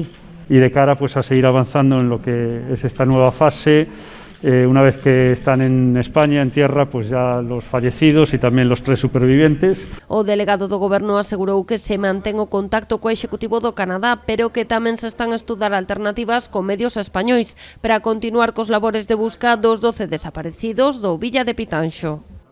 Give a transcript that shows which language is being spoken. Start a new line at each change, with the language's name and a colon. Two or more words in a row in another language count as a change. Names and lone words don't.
Spanish: Y de cara pues a seguir avanzando en lo que es esta nueva fase, una vez que están en España, en tierra, pues ya los fallecidos y también los 3 supervivientes.
Galician: O delegado do Goberno asegurou que se mantén o contacto co Executivo do Canadá, pero que tamén se están a estudar alternativas con medios españois para continuar cos labores de busca dos 12 desaparecidos do Villa de Pitanxo.